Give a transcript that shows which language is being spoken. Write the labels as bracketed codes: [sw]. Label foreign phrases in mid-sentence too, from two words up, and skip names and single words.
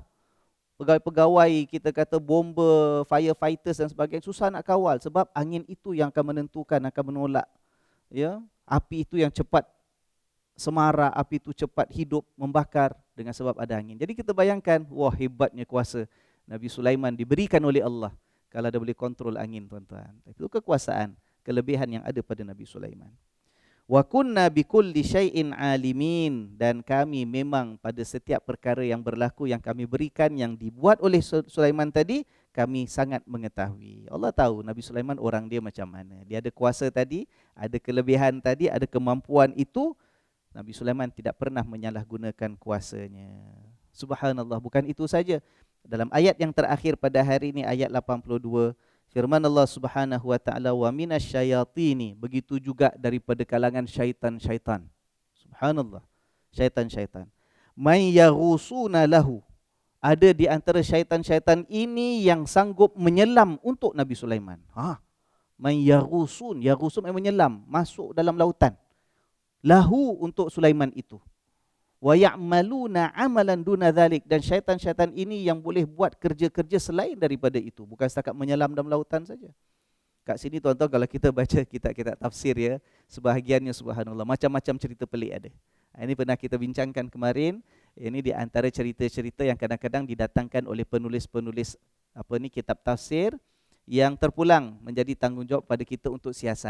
[ms] Pegawai-pegawai kita kata bomber, firefighters dan sebagainya susah nak kawal sebab angin itu yang akan menentukan, akan menolak ya api itu yang cepat semarak, api itu cepat hidup membakar dengan sebab ada angin. Jadi kita bayangkan, wah hebatnya kuasa Nabi Sulaiman diberikan oleh Allah kalau dia boleh kontrol angin, tuan-tuan. Itu kekuasaan, kelebihan yang ada pada Nabi Sulaiman. [ar] وكنا بكل شيء عالمين, [ms] dan kami memang pada setiap perkara yang berlaku yang kami berikan yang dibuat oleh Sulaiman tadi, kami sangat mengetahui. Allah tahu Nabi Sulaiman orang dia macam mana. Dia ada kuasa tadi, ada kelebihan tadi, ada kemampuan itu. Nabi Sulaiman tidak pernah menyalahgunakan kuasanya. Subhanallah, bukan itu saja. Dalam ayat yang terakhir pada hari ini, ayat 82, firman Allah [ar] سبحانه وتعالى ومن الشياطين, [ms] begitu juga daripada kalangan syaitan-syaitan. Subhanallah, syaitan-syaitan. [ar] من يغوصون له, [ms] ada di antara syaitan-syaitan ini yang sanggup menyelam untuk Nabi Sulaiman. [ar] من يغوصون يغوصون [ms] menyelam, masuk dalam lautan. Lahu, untuk Sulaiman itu. [ar] ويعملون عملا دون ذلك, [ms] dan syaitan-syaitan ini yang boleh buat kerja-kerja selain daripada itu, bukan setakat menyelam dalam lautan saja. Kat sini tuan-tuan kalau kita baca kitab-kitab tafsir ya, sebahagiannya subhanallah macam-macam cerita pelik ada. Ini pernah kita bincangkan kemarin. Ini di antara cerita-cerita yang kadang-kadang didatangkan oleh penulis-penulis kitab tafsir yang terpulang menjadi tanggungjawab pada kita untuk siasat.